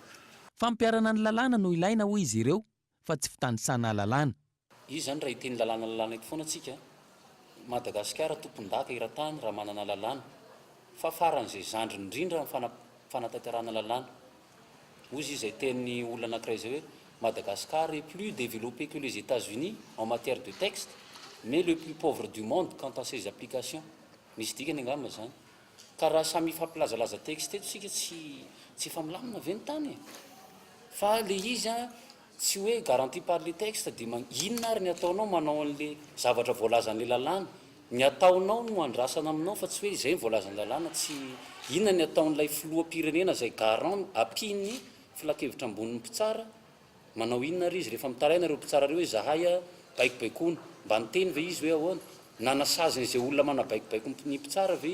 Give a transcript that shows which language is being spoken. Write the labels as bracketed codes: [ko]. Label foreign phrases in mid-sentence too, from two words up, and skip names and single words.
[mg] Fampiarana ny lalàna no ilaina hoy izy ireo fa tsy fitandrisana lalàna. Izy zany raha iteny lalàna eto foana atsika Madagasikara tompon-daka iran-tany raha manana lalàna fa faran'izay zandry indrindra fanatanterahana lalàna. Ozy izay teny olona anankiray izay hoe [fr] Madagascar est plus développé que les États-Unis en matière de texte, mais le plus pauvre du monde quant à ses applications. [mg] Misy dikany angamba zany. Ka raha samy fampilazalaza texte eto sika tsy familamina ve ny tany fa le izy tsy hoe [fr] garanti par le texte [mg] dia inona ary ny ataonao manao an'le zavatra voalazan'le lalàna ny ataonao no andrasana aminao fa tsy hoe izay ny voalazan'ny lalàna tsy inona ny ataon'ilay filoham-pirenena izay garant ampiny filakevitra ambonin'ny mpitsara manao inona ary izy rehefa mitaraina ireo mpitsara reo hoe zahay baikobaikoana mba niteny ve izy hoe ahoana nanasazy izay olona manabaikobaiko ny mpitsara ve